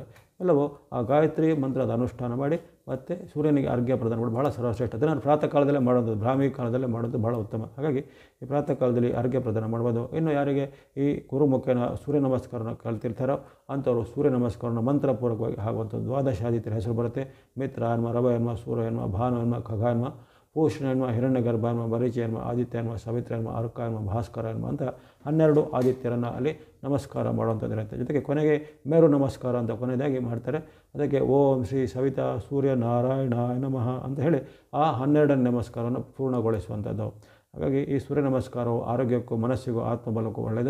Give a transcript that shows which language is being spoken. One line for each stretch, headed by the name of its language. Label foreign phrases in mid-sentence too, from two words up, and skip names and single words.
Kannada: ಎಲ್ಲವೂ ಆ ಗಾಯತ್ರಿ ಮಂತ್ರದ ಅನುಷ್ಠಾನ ಮಾಡಿ ಮತ್ತು ಸೂರ್ಯನಿಗೆ ಅರ್ಘ್ಯ ಪ್ರದಾನ ಮಾಡಿ ಭಾಳ ಸರ್ವಶ್ರೇಷ್ಠ. ಅದನ್ನು ಪ್ರಾತಃ ಕಾಲದಲ್ಲೇ ಮಾಡೋದು, ಬ್ರಾಹ್ಮಿ ಕಾಲದಲ್ಲೇ ಮಾಡೋದು ಭಾಳ ಉತ್ತಮ. ಹಾಗಾಗಿ ಈ ಪ್ರಾತಃ ಕಾಲದಲ್ಲಿ ಅರ್ಘ್ಯ ಪ್ರದಾನ ಮಾಡ್ಬೋದು. ಇನ್ನು ಯಾರಿಗೆ ಈ ಗುರುಮುಖೇನ ಸೂರ್ಯ ನಮಸ್ಕಾರನ ಕಲ್ತಿರ್ತಾರೋ ಅಂಥವ್ರು ಸೂರ್ಯ ನಮಸ್ಕಾರನ ಮಂತ್ರಪೂರ್ವಕವಾಗಿ ಆಗುವಂಥದ್ದು ದ್ವಾದಶಾದಿತ್ಯರ ಹೆಸರು ಬರುತ್ತೆ.
Sanskrit: ಮಿತ್ರ ಎನ್ಮ, ರವ ಎನ್ಮ, ಸೂರ್ಯ ಎನ್ಮ, ಭಾನು ಎನ್ಮ, ಖಗ ಎನ್ಮ, ಪೂಷಣ ಎನ್ಮ, ಹಿರಣ್ಯಗರ್ಭ ಎನ್ಮ, ಬರೀಚಿ ಎನ್ಮ, ಆದಿತ್ಯ ಎನ್ಮ, ಸವಿತ್ರ ಎನ್ಮ, ಅರ್ಕ ಎನ್ಮ, ಭಾಸ್ಕರ ಎನ್ಮ
Kannada: ಅಂತ 12 ಆದಿತ್ಯರನ್ನು ಅಲ್ಲಿ ನಮಸ್ಕಾರ ಮಾಡುವಂಥದ್ದು ಇರುತ್ತೆ. ಜೊತೆಗೆ ಕೊನೆಗೆ ಮೇರು ನಮಸ್ಕಾರ ಅಂತ ಕೊನೆಯದಾಗಿ ಮಾಡ್ತಾರೆ. ಅದಕ್ಕೆ
Sanskrit: ಓಂ ಶ್ರೀ ಸವಿತಾ ಸೂರ್ಯ ನಾರಾಯಣಾಯ ನಮಃ
Kannada: ಅಂತ ಹೇಳಿ ಆ 12ನೇ ನಮಸ್ಕಾರವನ್ನು ಪೂರ್ಣಗೊಳಿಸುವಂಥದ್ದು. ಹಾಗಾಗಿ ಈ ಸೂರ್ಯ ನಮಸ್ಕಾರವು ಆರೋಗ್ಯಕ್ಕೂ ಮನಸ್ಸಿಗೂ ಆತ್ಮಬಲಕ್ಕೂ ಒಳ್ಳೆಯದು.